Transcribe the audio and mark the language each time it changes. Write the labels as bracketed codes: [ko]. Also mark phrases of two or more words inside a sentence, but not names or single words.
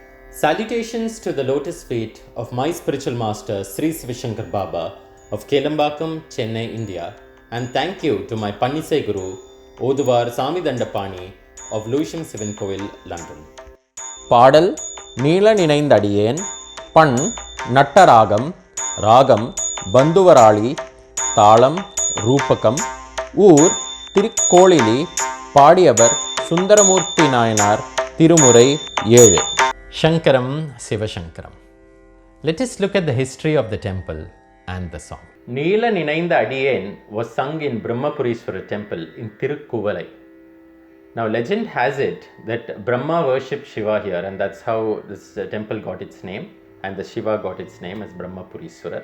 [en] Salutations to the lotus feet of my spiritual master Sri Sivashankar Baba of Kelambakam, Chennai, India, and thank you to my Pannisai Guru Oduvar Sami Dandapani of Lewisham Sivan Kovil, London. [ta] பாடல் நீல நினைந்தடியேன் பண் நட்டராகம் ராகம் பந்துவராளி தாளம் ரூபகம் ஊர் திருக்கோளிலி பாடியவர் சுந்தரமூர்த்தி நாயனார் திருமுறை 7 [en] Shankaram Sivashankaram. Let us look at the history of the temple and the song. Neela Ninainda Adiyen was sung in Brahmapuriswara temple in Tirukkuvalai. Now legend has it that Brahma worshipped Shiva here, and that's how this temple got its name, and the Shiva got its name as Brahmapuriswara.